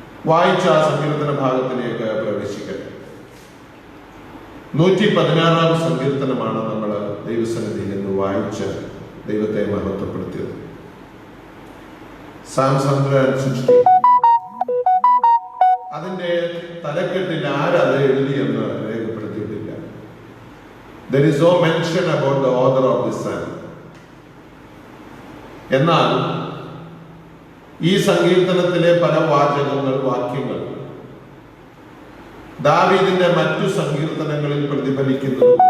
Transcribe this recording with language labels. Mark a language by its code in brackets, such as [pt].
[ml] വായിച്ച ആ സങ്കീർത്തന ഭാഗത്തിലേക്ക് പ്രവേശിക്കട്ടെ. 116-ാം സങ്കീർത്തനമാണ് നമ്മൾ ദൈവസന്നിധിയിൽ നിന്ന് വായിച്ച് ദൈവത്തെ മഹത്വപ്പെടുത്തിയത്. [en] Psalms 160. [ml] അതിന്റെ തലക്കെട്ടിൽ ആരത് എഴുതിയെന്ന് രേഖപ്പെടുത്തിയിട്ടില്ല. [en] There is no mention about the author of this psalm. [ml] എന്നാൽ ഈ സങ്കീർത്തനത്തിലെ പല വാക്യങ്ങൾ ദാവീദിന്റെ മറ്റു സങ്കീർത്തനങ്ങളിൽ പ്രതിഫലിക്കുന്നു.